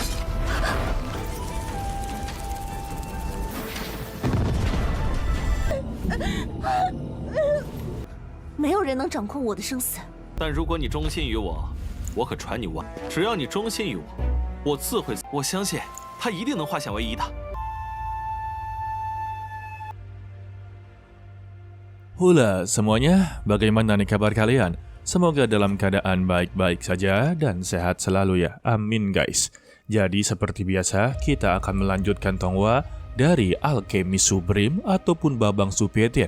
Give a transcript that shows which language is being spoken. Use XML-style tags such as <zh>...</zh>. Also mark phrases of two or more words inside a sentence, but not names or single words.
<zh>没有人能掌控我的生死。但如果你忠心于我，我可传你万。只要你忠心于我，我自会。我相信他一定能化险为夷的。</zh> <id>Hula semuanya, bagaimana nih kabar kalian? Semoga dalam keadaan baik-baik saja dan sehat selalu ya, amin guys. Jadi seperti biasa, kita akan melanjutkan Tonghua dari Alchemy Supreme ataupun Babang Supetian.</id>